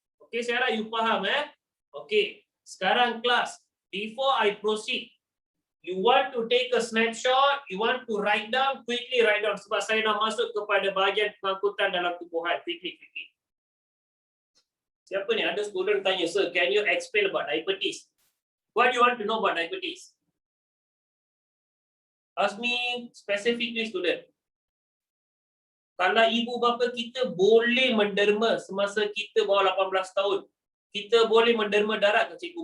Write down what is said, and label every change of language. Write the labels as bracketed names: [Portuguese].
[English] Okay, [Malay] saya harap you faham [English] Okay, [Malay] sekarang kelas, [English] before I proceed, you want to take a snapshot, you want to write down, quickly write down. [Malay] Sebab saya dah masuk kepada bahagian pengangkutan dalam tubuhan. [English] Quickly. [Malay] Siapa ni? Ada student tanya, [English] sir, can you explain about diabetes? What do you want to know about diabetes? Ask me specifically, student. [Malay] Kalau ibu bapa kita boleh menderma semasa kita bawah 18 tahun, kita boleh menderma darah ke cikgu?